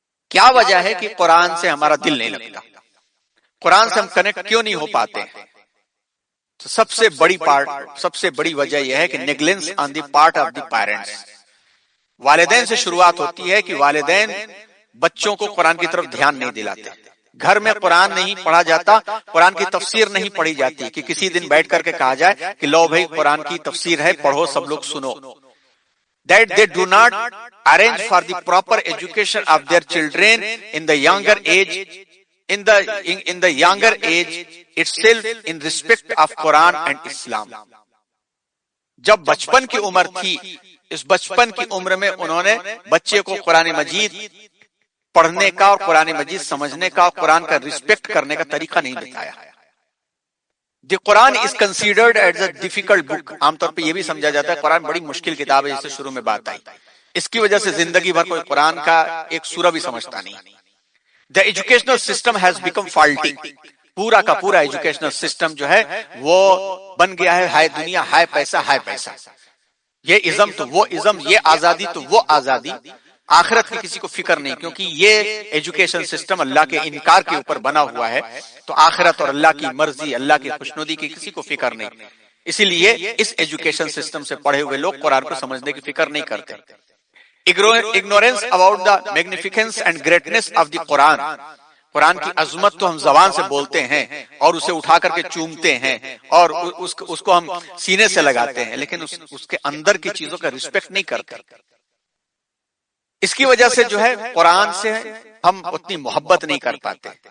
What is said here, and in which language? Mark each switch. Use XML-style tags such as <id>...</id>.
<ur>کیا وجہ ہے کہ قرآن سے ہمارا دل نہیں لگتا، قرآن سے ہم کنیکٹ کیوں نہیں ہو پاتے؟ تو سب سے بڑی وجہ یہ ہے کہ</ur> <en>Negligence on the part of the parents.</en> <ur>والدین سے شروعات ہوتی ہے کہ والدین بچوں کو قرآن کی طرف دھیان نہیں دلاتے. گھر میں قرآن نہیں پڑھا جاتا، قرآن کی تفسیر نہیں پڑھی جاتی کہ کسی دن بیٹھ کر کے کہا جائے کہ لو بھائی قرآن کی تفسیر ہے، پڑھو، سب لوگ سنو.</ur> <en>That they do not arrange for the proper education of their children in the younger age, in the younger age itself, in respect of Quran and Islam.</en> <ur>جب بچپن کی عمر تھی، اس بچپن کی عمر میں انہوں نے بچے کو قرآن مجید پڑھنے کا اور قرآن مجید سمجھنے کا اور قرآن کا ریسپیکٹ کرنے کا طریقہ نہیں بتایا.</ur> <en>The Quran is considered as a difficult book.</en> <ur>عام طور پہ یہ بھی سمجھا جاتا ہے قرآن بڑی مشکل کتاب ہے، جیسے شروع میں بات آئی. اس کی وجہ سے زندگی بھر کوئی قرآن کا ایک سورہ بھی سمجھتا نہیں.</ur> <en>The educational system has become faulty.</en> <ur>پورا کا پورا ایجوکیشنل سسٹم جو ہے وہ بن گیا ہے ہائے دنیا، ہائے پیسہ، ہائے پیسہ. یہ ازم تو وہ ازم، یہ آزادی تو وہ آزادی. آخرت کی کسی کو فکر نہیں، کیونکہ یہ ایجوکیشن سسٹم اللہ کے انکار کے اوپر بنا ہوا ہے. تو آخرت اور اللہ کی مرضی، اللہ کی خوشنودی کی کسی کو فکر نہیں. اسی لیے اس ایجوکیشن سسٹم سے پڑھے ہوئے لوگ قرآن کو سمجھنے کی فکر نہیں کرتے.</ur> <en>ignorance about the magnificence and greatness of the Quran.</en> <ur>قرآن کی عظمت تو ہم زبان سے بولتے ہیں اور اسے اٹھا کر کے چومتے ہیں اور اس کو ہم سینے سے لگاتے ہیں، لیکن اس کے اندر کی چیزوں کا رسپیکٹ نہیں کرتے. اس کی وجہ سے جو ہے قرآن سے ہم اتنی محبت نہیں کر پاتے.</ur>